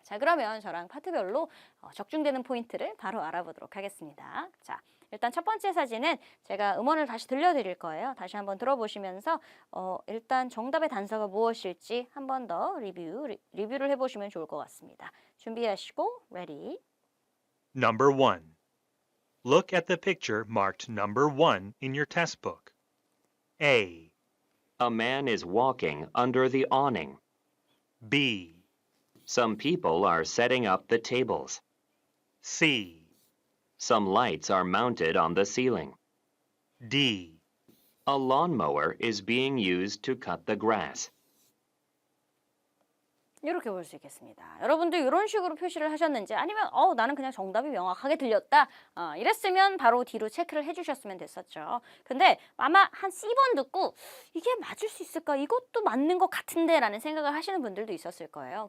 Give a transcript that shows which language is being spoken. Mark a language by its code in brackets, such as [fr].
[ko] 자, 그러면 저랑 파트별로 적중되는 포인트를 바로 알아보도록 하겠습니다. 자, 일단 첫 번째 사진은 제가 음원을 다시 들려드릴 거예요. 다시 한번 들어보시면서 일단 정답의 단서가 무엇일지 한 번 더 리뷰를 해보시면 좋을 것 같습니다. 준비하시고 ready. [en] Number 1. Look at the picture marked number 1 in your test book. A, A man is walking under the awning. B, Some people are setting up the tables. C, Some lights are mounted on the ceiling. D. A lawnmower is being used to cut the grass. [ko] 이렇게 볼 수 있겠습니다. 여러분도 이런 식으로 표시를 하셨는지 아니면 나는 그냥 정답이 명확하게 들렸다 이랬으면 바로 뒤로 체크를 해주셨으면 됐었죠. 근데 아마 한 C번 듣고 이게 맞을 수 있을까? 이것도 맞는 것 같은데 라는 생각을 하시는 분들도 있었을 거예요.